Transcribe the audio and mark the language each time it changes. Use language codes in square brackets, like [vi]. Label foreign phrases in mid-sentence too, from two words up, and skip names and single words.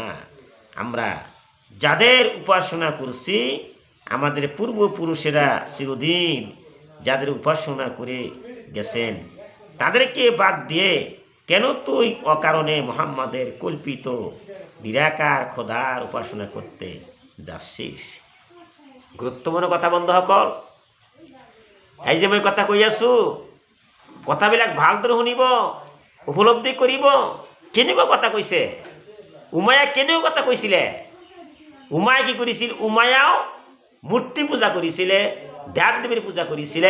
[bn] আমরা যাদের উপাসনা করছি, আমাদের পূর্বপুরুষেরা চিরদিন যাদের উপাসনা করে গেছেন, তাদেরকে বাদ দিয়ে কেন তুই অকারণে মুহাম্মাদের কল্পিত নিরাকার খোদার উপাসনা করতে যাচ্ছিস? [as] গুরুত্বপূর্ণ কথা বন্ধুসকল, এই যে মই কথা কৈ আছো, কথাবিলাক ভালদৰে শুনিব, উপলব্ধি কৰিব। কেনেকুৱা কথা কৈছে? উমাইয়া কেনেকুৱা কথা কৈছিলে? উমাইয়া কি কৰিছিল? উমাইয়াও মূৰ্তি পূজা কৰিছিলে, দেৱ দেৱীৰ পূজা কৰিছিলে।